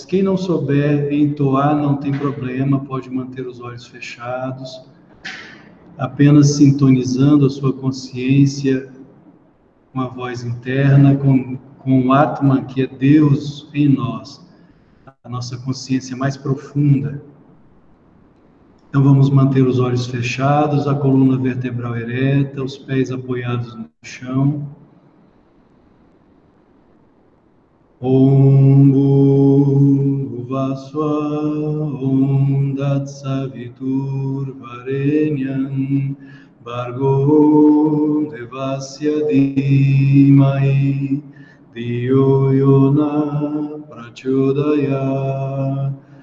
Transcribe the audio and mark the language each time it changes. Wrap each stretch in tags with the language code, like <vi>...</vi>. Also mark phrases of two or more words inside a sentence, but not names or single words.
<pt>Quem não souber entoar, não tem problema, pode manter os olhos fechados, apenas sintonizando a sua consciência com a voz interna, com o Atman, que é Deus em nós, a nossa consciência mais profunda. Então vamos manter os olhos fechados, a coluna vertebral ereta, os pés apoiados no chão.</pt> <sa>Om Bhuvasvaha Om Tatsavitur Varenyam Bhargo Devasya Dhimai Dhiyo Yona Prachodaya</sa>